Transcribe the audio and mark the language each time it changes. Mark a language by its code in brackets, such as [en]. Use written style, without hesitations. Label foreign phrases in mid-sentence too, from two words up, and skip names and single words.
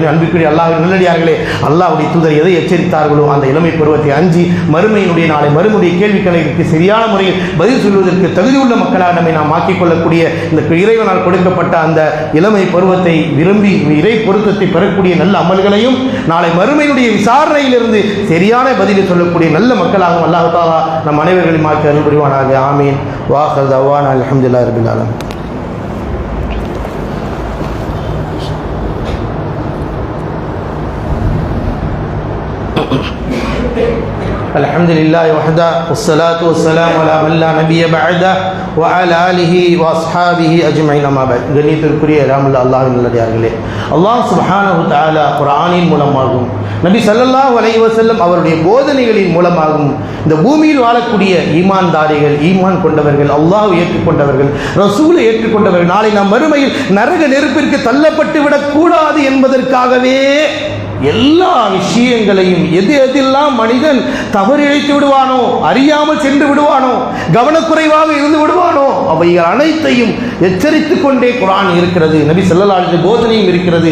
[ta] அன்பிற்குரிய அல்லாஹ்வின் நல்லடியார்களே, அல்லாஹ்வுடைய தூதர் எதை எச்சரித்தார்களோ அந்த இளமை பருவத்தை அஞ்சி மறுமையினுடைய நாளை மறுமுடைய கேள்விகளுக்கு சரியான முறையில் பதில் சொல்வதற்கு தகுதியுள்ள மக்களாக நம்மை நாம் ஆக்கிக் கொள்ளக்கூடிய இந்த இறைவனால் கொடுக்கப்பட்ட அந்த இளமை பருவத்தை விரும்பி இறை பொருத்தத்தை பெறக்கூடிய நல்ல அமல்களையும் நாளை மறுமையினுடைய விசாரணையிலிருந்து சரியான பதிலை சொல்லக்கூடிய நல்ல மக்களாகவும் அல்லாஹ் தஆலா நம் அனைவர்களையும் மாற்றி அருள் புரிவானாக. ஆமீன். [ar] وآخر دعوانا الحمد لله رب العالمين. الحمد لله وحده والصلاة والسلام على من لا نبي بعده وعلى آله وأصحابه أجمعين أما بعد. [ta] கண்ணியத்திற்குரிய அல்லாஹ்வின் நல்லடியார்களே, அல்லாஹ் [ar] سبحانه وتعالى [ta] குர்ஆனின் மூலமாகவும் நபி [ar] صلى الله عليه وسلم [ta] அவருடைய போதனைகளின் மூலமாகவும் இந்த பூமியில் வாழக்கூடிய ஈமான்தாரிகள், ஈமான் கொண்டவர்கள், அல்லாஹ்வை ஏற்றுக்கொண்டவர்கள், ரசூலை ஏற்றுக்கொண்டவர்கள் நாளை நாம் மறுமையில் நரக நெருப்பிற்கு தள்ளப்பட்டு விடக்கூடாது என்பதற்காகவே எல்லா விஷயங்களையும் எதெல்லாம் மனிதன் தவறு இழைத்து விடுவானோ, அறியாமல் சென்று விடுவானோ, கவனக்குறைவாக இருந்து விடுவானோ அவைகள் அனைத்தையும் எச்சரித்துக் கொண்டே குர்ஆன் இருக்கிறது, நபி [ar] صلى الله عليه وسلم [ta] போதனையும் இருக்கிறது.